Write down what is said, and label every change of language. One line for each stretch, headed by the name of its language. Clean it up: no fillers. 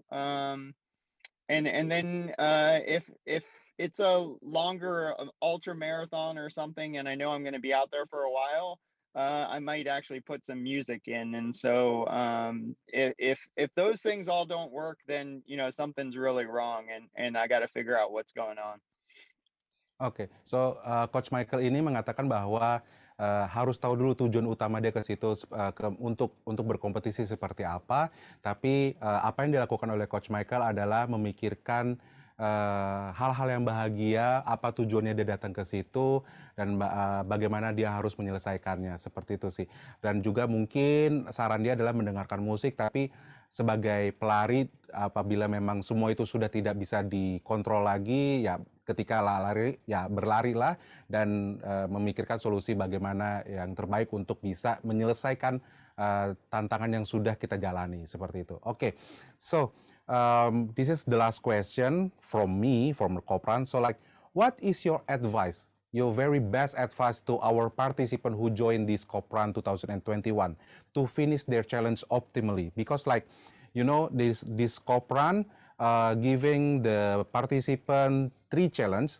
English: And then if it's a longer ultra marathon or something, and I know I'm going to be out there for a while, I might actually put some music in. And so if those things all don't work, then something's really wrong, and I got to figure out what's going on.
Indonesian: Oke, so Coach Michael ini mengatakan bahwa harus tahu dulu tujuan utama dia ke situ untuk berkompetisi seperti apa. Tapi apa yang dilakukan oleh Coach Michael adalah memikirkan hal-hal yang bahagia, apa tujuannya dia datang ke situ, dan bagaimana dia harus menyelesaikannya, seperti itu sih. Dan juga mungkin saran dia adalah mendengarkan musik, tapi sebagai pelari apabila memang semua itu sudah tidak bisa dikontrol lagi, ya ketika lari ya berlarilah dan memikirkan solusi bagaimana yang terbaik untuk bisa menyelesaikan tantangan yang sudah kita jalani, seperti itu.
English: Oke, so this is the last question from me, from Kop Run. So like, what is your advice, your very best advice to our participant who joined this Kop Run 2021 to finish their challenge optimally? Because like, this Kop Run giving the participant 3 challenge.